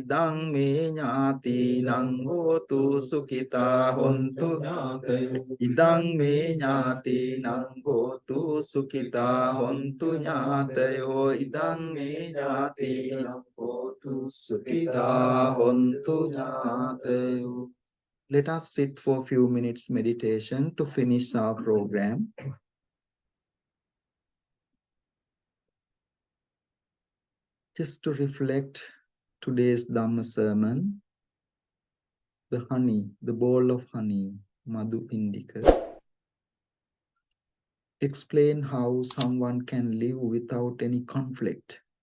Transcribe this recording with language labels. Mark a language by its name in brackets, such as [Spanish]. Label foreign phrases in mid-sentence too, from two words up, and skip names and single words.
[Pali] Idang me nyati nang hotu sukhita hontu nyatayo. Idang me nyati nang hotu sukhita hontu nyatayo. Idang me nyati nang hotu sukhita hontu nyatayo. [English] Let us sit for a few minutes meditation to finish our program. Just to reflect today's Dhamma sermon, the honey, the bowl of honey, Madhupindika, explain how someone can live without any conflict.